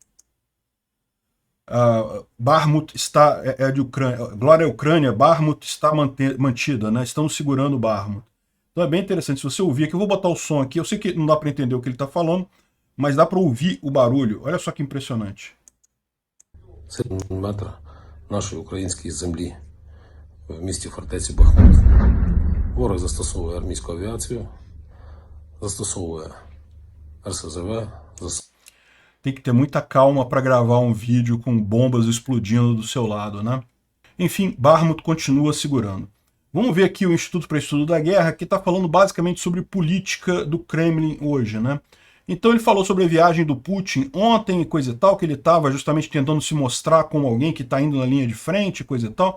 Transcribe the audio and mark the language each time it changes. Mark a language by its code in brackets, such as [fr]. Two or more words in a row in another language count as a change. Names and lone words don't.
[pt] Bakhmut está, de Ucrânia, glória à Ucrânia, Bakhmut está mantida, né? Estamos segurando Bakhmut. Então é bem interessante, se você ouvir aqui, eu vou botar o som aqui, eu sei que não dá para entender o que ele está falando, mas dá para ouvir o barulho, olha só que impressionante. [uk] Метра нашої української землі в місті фортеці Бахмут. Ворог застосовує армійську авіацію, застосовує РСЗВ, [pt] Tem que ter muita calma para gravar um vídeo com bombas explodindo do seu lado, né? Enfim, Bakhmut continua segurando. Vamos ver aqui o Instituto para Estudo da Guerra, que está falando basicamente sobre política do Kremlin hoje, né? Então ele falou sobre a viagem do Putin ontem e coisa e tal, que ele estava justamente tentando se mostrar como alguém que está indo na linha de frente, coisa e tal.